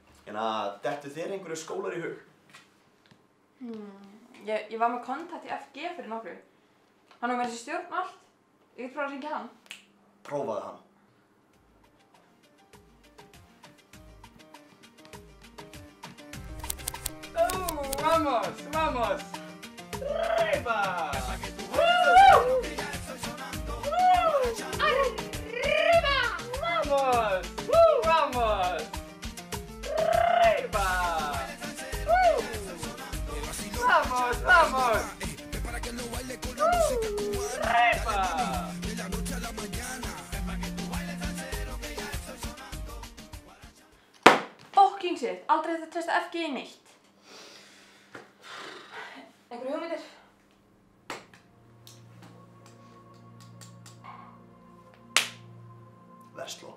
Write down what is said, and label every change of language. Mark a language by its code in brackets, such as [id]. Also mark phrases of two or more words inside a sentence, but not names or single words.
[is] Hérna, dettur þér einhverju skólar í hug? Ég var með kontakt í FG fyrir nokkru. Hann var með þessi stjórn og allt. Ég get prófað að hringja hann. Prófaðu hann. [es] Vamos, vamos. Arriba. Arriba. Vamos. Vamos. Arriba. Vamos, vamos. Arriba. [en] Fucking shit, [is] aldrei þetta treysta FG í neitt. Einhverju hugmyndir? Versló.